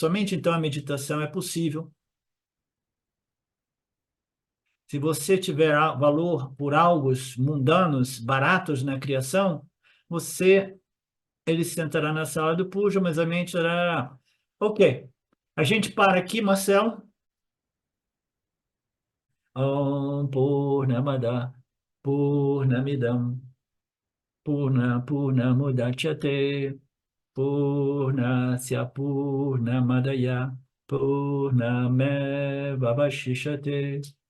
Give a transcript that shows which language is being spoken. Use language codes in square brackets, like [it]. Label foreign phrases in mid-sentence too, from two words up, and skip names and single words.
[pt] Somente então a meditação é possível. Se você tiver valor por algo mundanos, baratos na criação, ele sentará na sala do puja, mas a mente será... Ok, a gente para aqui, Marcelo. [sa] ॐ पूर्णमद पूर्णमिदं पूर्णमुदच्यते पूर्णस्य पूर्णमादाय पूर्णमेव वशिष्यते.